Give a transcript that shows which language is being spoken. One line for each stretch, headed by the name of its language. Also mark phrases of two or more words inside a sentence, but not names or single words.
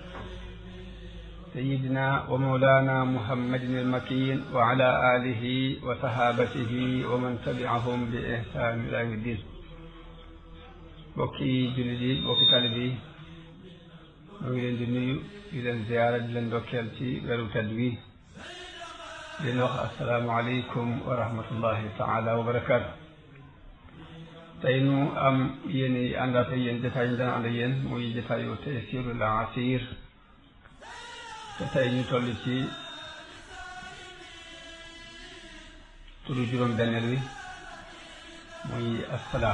Arabic: سيدنا ومولانا محمد المكين وعلى آله وصحابته ومن تبعهم بإحسان إلى يوم الدين.
Wolof: bokki jullit yi bokki talib yi ñu ngi leen di nuyu di leen ziyaara di leen dokkeel ci weeru tedd wi di leen wax
Arabic: السلام عليكم ورحمة الله تعالى وبركاته.
Wolof: tey nu am yéen i àndaat ak yéen jotaay ñu dana ànd ak yéen muy jotaayu Taysiirul Asiir te tey ñu toll ci turu juróom benneel wi muy assalaam.